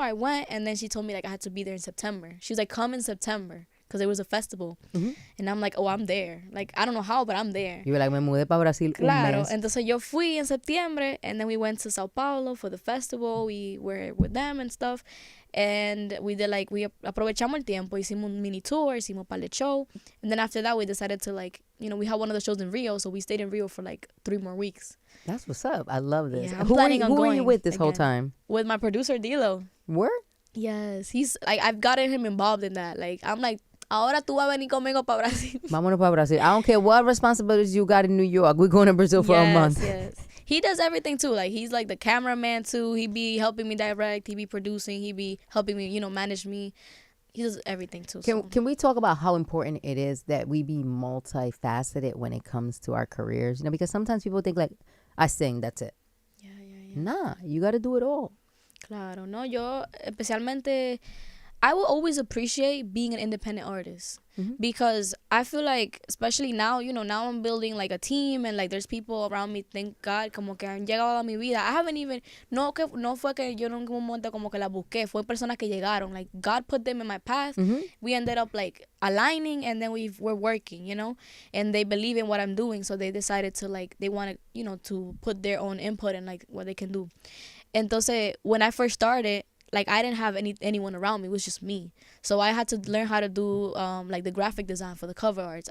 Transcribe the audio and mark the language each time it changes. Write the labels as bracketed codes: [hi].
[en] I went, and then she told me like I had to be there in September. She was like, come in September, because it was a festival. And I'm like, oh, I'm there. Like, I don't know how, but I'm there. You were like, [es] me mudé para Brasil Claro. un mes. Entonces yo fui en septiembre, [en] and then we went to Sao Paulo for the festival. We were with them and stuff. [es] And we aprovechamos el tiempo, hicimos un mini tour, hicimos un par de show. [en] And then after that, we decided to we had one of the shows in Rio, so we stayed in Rio for like 3 more weeks. That's what's up. I love this. Yeah, who were you with this whole time? With my producer, Dilo. Word? Yes. He's like, I've gotten him involved in that. Like, I'm like, [es] ahora tú vas a venir conmigo para Brasil. Vámonos para Brazil. [en] I don't care what responsibilities you got in New York. We're going to Brazil for a month. Yes. He does everything too. Like he's like the cameraman too. He be helping me direct. He be producing. He be helping me, manage me. He does everything too. Can we talk about how important it is that we be multifaceted when it comes to our careers? Because sometimes people think like, I sing, that's it. Yeah. Nah, you got to do it all. [es] Claro, no, yo especialmente, [en] I will always appreciate being an independent artist because I feel like, especially now, now I'm building like a team and like there's people around me, thank God, [es] como que han llegado a mi vida. [en] I haven't even, [es] no fue que yo en un momento como que la busqué, fue personas que llegaron, [en] like God put them in my path. We ended up like aligning and then we're working, and they believe in what I'm doing, so they decided to like, they wanted, to put their own input and like what they can do. Entonces, when I first started, like I didn't have anyone around me. It was just me. So I had to learn how to do like the graphic design for the cover arts.